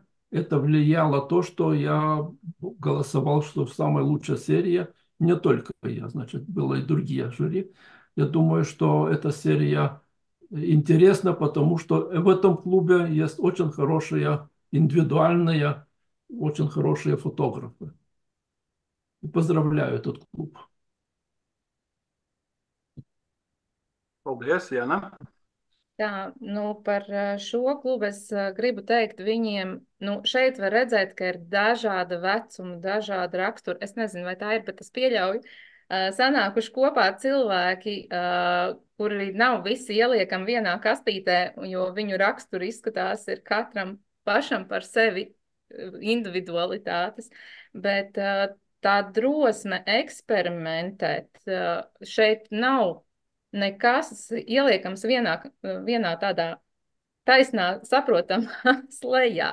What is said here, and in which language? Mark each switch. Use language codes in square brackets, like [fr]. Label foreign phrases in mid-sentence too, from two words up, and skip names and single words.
[ru] Это влияло то, что я голосовал, что самая лучшая серия, не только я, значит, было и другие жюри. Я думаю, что эта серия интересна, потому что в этом клубе есть очень хорошие индивидуальные, очень хорошие фотографы. И поздравляю этот клуб. [lv] Paldies, Jana. Tā, nu, par šo klubu es gribu teikt, viņiem, nu, šeit var redzēt, ka ir dažāda vecuma, dažāda rakstura. Es nezinu, vai tā ir, bet es pieļauju. Sanākuši kopā cilvēki, kuri nav visi ieliekami vienā kastītē, jo viņu raksturi izskatās ir katram pašam par sevi individualitātes, bet tā drosme eksperimentēt šeit nav nekas ieliekams vienā tādā taisnā, saprotamā slēgā.